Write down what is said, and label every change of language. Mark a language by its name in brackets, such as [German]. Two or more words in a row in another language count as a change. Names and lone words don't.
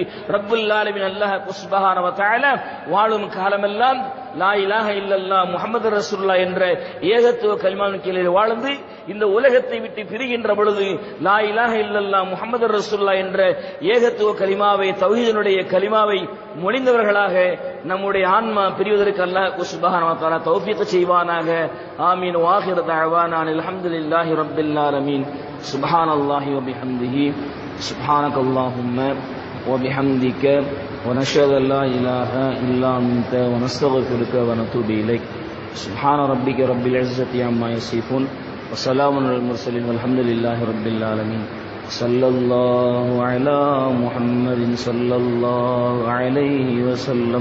[Arabic] رب العالمين الله سبحانه وتعالى [Tamil] வாழும் காலமெல்லாம் [Arabic] لا إله إلا الله محمد رسول الله [Tamil] என்ற ஏகத்துவ கலிமாவின் கீழே வாழ்ந்து இந்த உலகத்தை விட்டு பிரிகின்ற பொழுது [Arabic] لا إله إلا الله محمد رسول الله [Tamil] என்ற ஏகத்துவ கலிமாவை, தௌஹீதுடைய கலிமாவை மொழிந்தவர்களாக நம்முடைய ஆன்மா பிரிவதற்கு [Arabic] الله سبحانه وتعالى [Tamil] தௌஃபீக் செய்வானாக. ஆமீன். [Arabic] وآخر دعوانا الحمد لله رب العالمين. سبحان الله وبحمده سبحانك اللهم وبحمدك ونشهد أن لا إله إلا أنت ونستغفرك ونتوب إليك. سبحان ربك رب العزة عما يصفون وسلام على المرسلين والحمد لله رب العالمين. صلى الله على محمد صلى الله عليه وسلم.